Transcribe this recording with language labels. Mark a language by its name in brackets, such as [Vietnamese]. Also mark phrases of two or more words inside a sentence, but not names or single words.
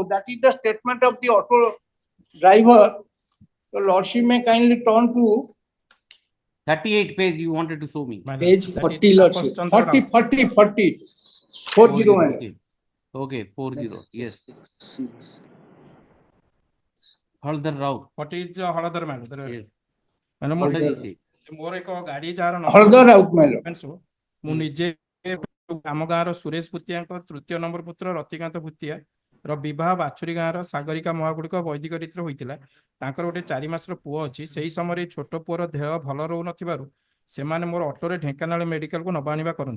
[English] That is the statement of the auto driver. So Lordship may kindly turn to 38 page you wanted to show me. page 40, Lordship. 40, 40, 40. 40, Okay. Okay, 40. Yes. Haldar Rao. What is Haladar man? Yes. [Odia] ମୋର ଏକ ଗାଡି ଯାହାର ହଳଦର ରାଉତ ମାଇଲ। ମୁଁ ନିଜେ ଆମ ଗାଁର ସୁରେଶ ଭୂତିଆଙ୍କ ତୃତୀୟ ନମ୍ବର ପୁତ୍ର ରତିକାନ୍ତ ଭୂତିଆ ର ବିବାହ ବାଛୁରୀ ଗାଁର ସାଗରିକା ମହାଗୁଡିକ ବୈଦିକ ରୀତିରେ ହୋଇଥିଲା। ତାଙ୍କର ଗୋଟେ 4 ମାସର ପୁଅ ଅଛି। ସେହି ସମୟରେ ଛୋଟ ପୁଅର ଦେହ ଭଲ ରହୁନଥିବାରୁ ସେମାନେ ମୋର ଅଟୋରେ ଢେଙ୍କାନାଳ ମେଡିକାଲକୁ ନବା ଆଣିବା କରନ୍ତି।